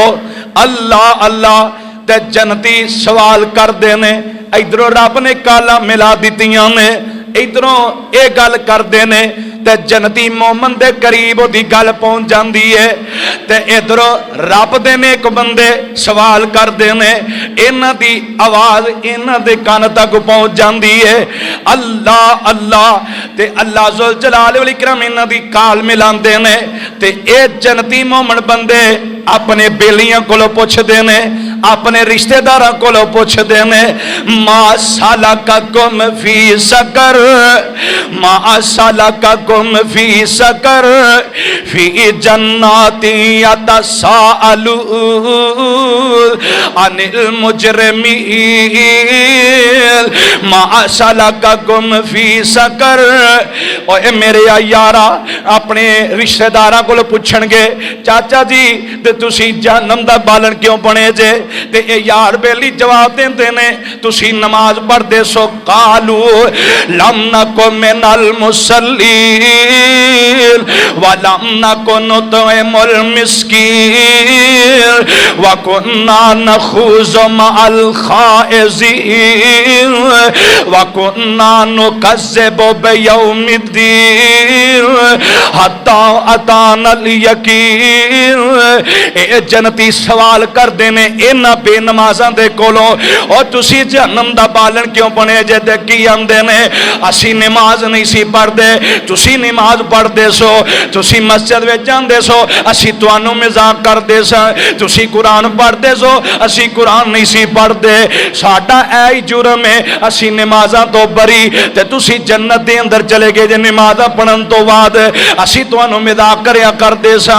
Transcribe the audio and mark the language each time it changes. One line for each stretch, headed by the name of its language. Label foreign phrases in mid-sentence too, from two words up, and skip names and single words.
Punjabi: اللہ اللہ تے جنتی سوال کردے نے، ادھروں رب نے کالاں ملا دتیاں نے، ادھروں یہ گل کرتے نے تے جنتی مومن دے قریب اوہدی گل پہنچ جاتی ہے، تے ادھروں رب دے نیک بندے سوال کرتے نے، ایہناں دی آواز ایہناں دے کان تک پہنچ جاتی ہے، اللہ اللہ. تے اللہ
Arabic: ذو الجلال والإكرام
Punjabi: ایہناں دی کال ملاندے نے، تے اے جنتی مومن بندے اپنے بیلیاں کولوں پچھدے نے، اپنے رشتہداراں کولوں پچھدے نے,
Arabic: ما سلككم في سقر، ما سلككم في سقر، في جنات يتساءلون عن المجرمين، ما سلككم في سقر.
Punjabi: اوئے میرے یارا اپنے رشتہداراں کولوں پچھنگے، چاچا جی تے تسی جہنم دا بالن کیوں بنے جے? تے یہ یار بیلی جواب دیندے نے، تسی نماز پڑھدے سو,
Arabic: قالوا لم نك من المصلين ولم نك نطعم المسكين وكنا نخوض مع الخائضين وكنا نكذب بيوم الدين حتى أتانا اليقين.
Punjabi: اے جنتی سوال کرتے نے ایہناں بےنمازاں دے کولوں، اور تسی جہنم دا بالن کیوں بنے جے? تے کی آکھدے نے، اسی نماز نہیں سی پڑھدے، تسی نماز پڑھدے سو، تسی مسجد وچ جاندے سو، اسی تہانوں مذاق کردے ساں، تسی قرآن پڑھدے سو، اسی قرآن نہیں سی پڑھدے، ساڈا اے جرم ہے، اسی نمازاں توں بری، تے تسی جنت دے اندر چلے گئے جے نمازاں پڑھن توں بعد، اسی تہانوں مذاق کریا کردے ساں.